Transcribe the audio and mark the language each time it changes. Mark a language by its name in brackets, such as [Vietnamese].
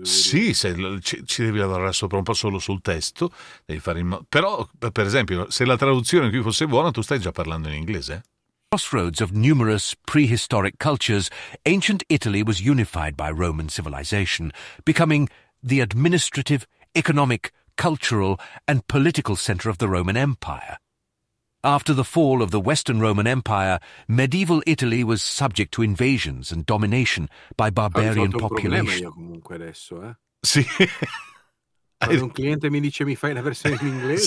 [Italian] Sì, se ci devi lavorare sopra un po' solo sul testo, devi fare però, per esempio, se la traduzione qui fosse buona, tu stai già parlando in inglese? [English] Crossroads of numerous prehistoric cultures, ancient Italy was unified by Roman civilization, becoming the administrative, economic, cultural, and political center of the Roman Empire. After the fall of the Western Roman Empire, medieval Italy was subject to invasions and domination by barbarian population. [Italian] Io comunque adesso, Sì. Quando un cliente mi dice mi fai la versione in inglese,